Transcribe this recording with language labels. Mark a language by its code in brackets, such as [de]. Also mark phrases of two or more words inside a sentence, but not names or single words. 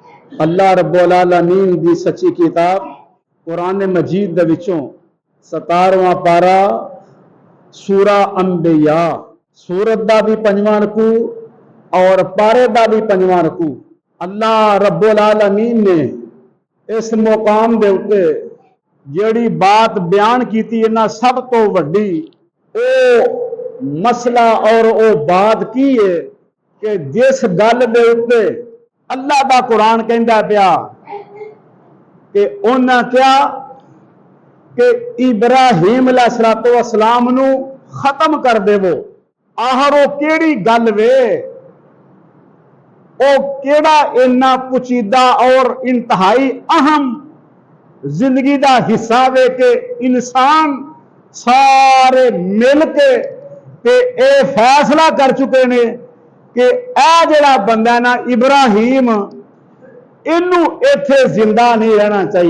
[ar] الله رب العالمين [pa] ਦੀ ਸੱਚੀ ਕਿਤਾਬ ਕੁਰਾਨ ਮਜੀਦ ਦੇ ਵਿਚੋਂ 17ਵਾਂ ਪਾਰਾ ਸੂਰਾ ਅੰਬੀਆ ਸੂਰਤ ਦਾ ਭੀ 5ਵਾਂ ਰੁਕੂ ਔਰ ਪਾਰੇ ਦਾ ਭੀ 5ਵਾਂ ਰੁਕੂ। [ar] الله رب العالمين [pa] ਨੇ ਇਸ ਮੁਕਾਮ ਦੇ ਉੱਤੇ ਜਿਹੜੀ ਬਾਤ ਬਯਾਨ ਕੀ ਇੰਨਾ ਸਭ ਤੋਂ ਵੱਡੀ ਓ ਮਸਲਾ ਔਰ ਓ ਬਾਤ ਕੀ ਹੈ ਕਿ ਜਿਸ ਗੱਲ ਦੇ ਉੱਤੇ ਅੱਲਾਹ ਦਾ ਕੁਰਾਨ ਕਹਿੰਦਾ ਪਿਆ ਕਿ ਉਨ੍ਹਾਂ ਕਿਆ ਕਿ ਇਬਰਾਹੀਮ ਅਲੈਹਿੱਸਲਾਮ ਨੂੰ ਖ਼ਤਮ ਕਰ ਦੇਵੋ। ਆਖ਼ਰ ਵੋ ਕਿਹੜੀ ਗੱਲ ਵੇ, ਓ ਕਿਹੜਾ ਇੰਨਾ ਪੇਚੀਦਾ ਔਰ [ur] انتہائی اہم زندگی کا حصہ [pa] ਵੇ ਕਿ ਇਨਸਾਨ ਸਾਰੇ ਮਿਲ ਕੇ ਏ ਫ਼ੈਸਲਾ ਕਰ ਚੁੱਕੇ ਨੇ ਕਿ ਯਹ ਜਿਹੜਾ ਬੰਦਾ ਨਾ ਇਬਰਾਹੀਮ ਇਹਨੂੰ ਇੱਥੇ ਜਿੰਦਾ ਨਹੀਂ ਰਹਿਣਾ ਚਾਹੀਦਾ।